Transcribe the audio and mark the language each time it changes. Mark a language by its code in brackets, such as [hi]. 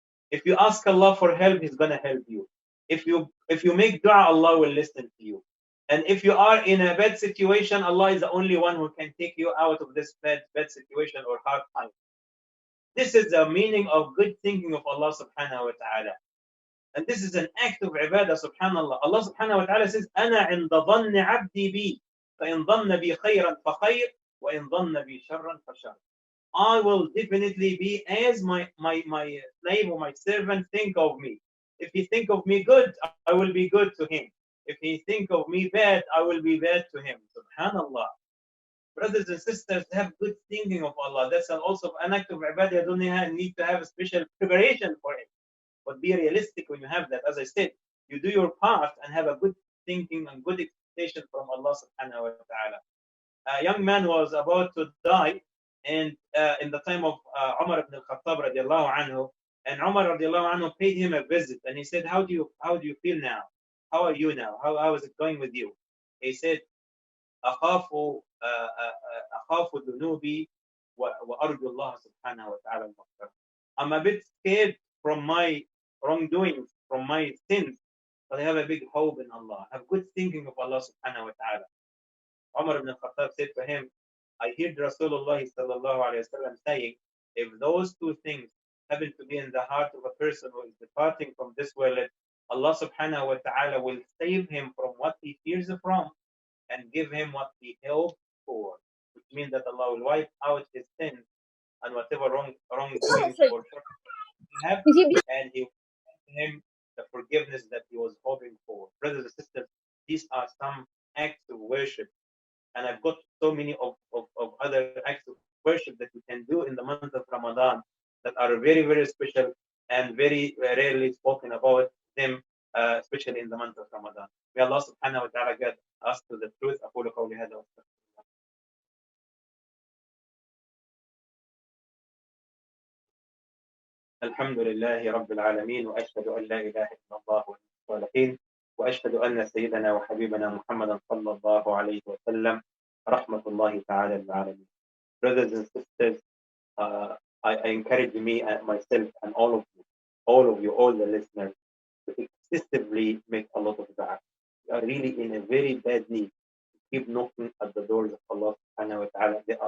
[en] If you ask Allah for help, He's gonna help you. If you make dua, Allah will listen to you. And if you are in a bad situation, Allah is the only one who can take you out of this bad situation or hard time. This is the meaning of good thinking of Allah subhanahu wa ta'ala. And this is an act of ibadah, subhanallah. Allah subhanahu wa ta'ala says, [ar] أَنَا عِنْدَ ظَنِّ عَبْدِي بِي فَإِنْ ظَنَّ بِي خَيْرًا فَخَيْرٌ وَإِنْ ظَنَّ بِي شَرًّا فَشَرٌ. [en] I will definitely be as my slave or my servant think of me. If he think of me good, I will be good to him. If he think of me bad, I will be bad to him. Subhanallah. Brothers and sisters, have good thinking of Allah. That's also an act of ibadah. You don't need to have a special preparation for it. But be realistic when you have that. As I said, you do your part and have a good thinking and good expectation from Allah subhanahu wa ta'ala. A young man was about to die, and in the time of Umar ibn al-Khattab radiallahu anhu, and Umar radiallahu anhu paid him a visit, and he said, how do you feel now? How are you now? How is it going with you? He said, [ar] أخاف أخاف ذنوبي وأرجو الله سبحانه وتعالى المغفرة. [en] I'm a bit scared from my wrongdoings, from my sins, but I have a big hope in Allah. I have good thinking of Allah subhanahu wa ta'ala. Umar ibn al-Khattab said to him, I heard Rasulullah sallallahu alayhi wa sallam saying, if those two things happen to be in the heart of a person who is departing from this world, Allah subhanahu wa ta'ala will save him from what he fears from and give him what he hoped for, which means that Allah will wipe out his sins and whatever wrongdoings or shortcomings he have, and he will give him the forgiveness that he was hoping for. Brothers and sisters, these are some acts of worship, and I've got so many of other acts of worship that we can do in the month of Ramadan that are very, very special and very rarely spoken about them, especially in the month of Ramadan. May Allah subhanahu wa ta'ala guide us to the truth. [ar] أقول قولي هذا وأستغفر الله. الحمد لله رب العالمين وأشهد أن لا إله إلا الله ولي الصالحين وأشهد أن سيدنا وحبيبنا محمدا صلى الله عليه وسلم رحمة الله تعالى للعالمين. [en] Brothers and sisters, I encourage me and myself and all of you, all the listeners, to excessively make a lot of dua. We are really in a very bad need. Keep knocking at the doors of Allah subhanahu wa ta'ala.